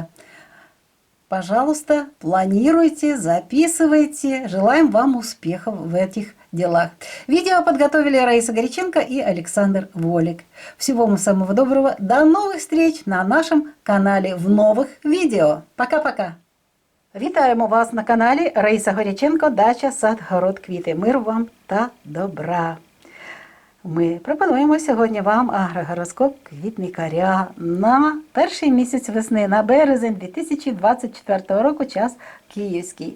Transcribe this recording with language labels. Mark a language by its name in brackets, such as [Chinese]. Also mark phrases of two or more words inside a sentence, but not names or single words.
[Russian] Пожалуйста, планируйте, записывайте. Желаем вам успехов в этих делах. Видео подготовили Раиса Горяченко и Александр Волик. Всего вам самого доброго. До новых встреч на нашем канале в новых видео. Пока-пока. [Ukrainian] Вітаємо вас на каналі Раїса Горяченко, дача, сад, город, квіти. Мир вам та добра. Ми пропонуємо сьогодні вам агрогороскоп квітникаря на перший місяць весни, на березень 2024 року, час київський.